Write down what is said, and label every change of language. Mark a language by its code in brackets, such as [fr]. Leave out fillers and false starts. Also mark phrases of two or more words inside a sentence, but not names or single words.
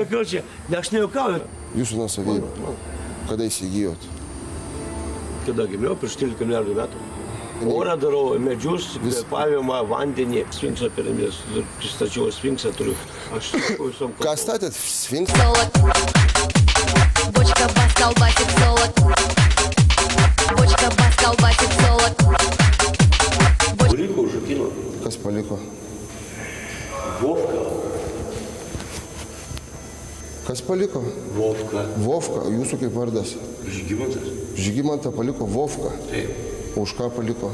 [lt] Čia, ne, aš nejuokauju. Jūsų nuosavybė. Kada įsigijot? Kada gimiau, prieš 13 milijardų metų. Orą darau, medžius, kvėpavimą, vandenį, Sfinkso piramidės. Pristačiau Sfinksą, turiu. Aš sakau visom kalbom. Ką statėt? Sfinksą? [ru] Бочка бас, колбасит золот. Бочка бас, колбасит золот. [lt] Paliko užrakino. Kas paliko? Vovka. Kas paliko? Vovka. Vovka, jūsų kaip vardas? Žygimantas. Žygimantą paliko Vovka. Taip. O už ką paliko?